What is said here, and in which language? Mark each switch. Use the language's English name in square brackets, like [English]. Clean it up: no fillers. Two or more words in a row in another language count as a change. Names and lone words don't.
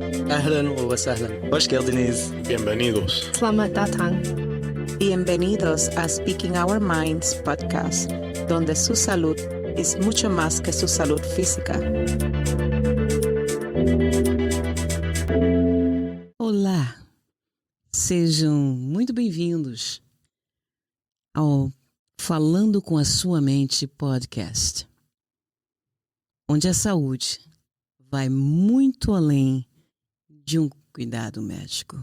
[Arabic] أهلا وسهلا. [Azerbaijani] Xoş gəldiniz. [Spanish] Bienvenidos. [Indonesian] Selamat datang. [Spanish] Bienvenidos a Speaking Our Minds podcast, donde su salud es mucho más que su salud física. [Portuguese] Olá, sejam muito bem-vindos ao Falando com a Sua Mente podcast, onde a saúde vai muito além de um cuidado médico.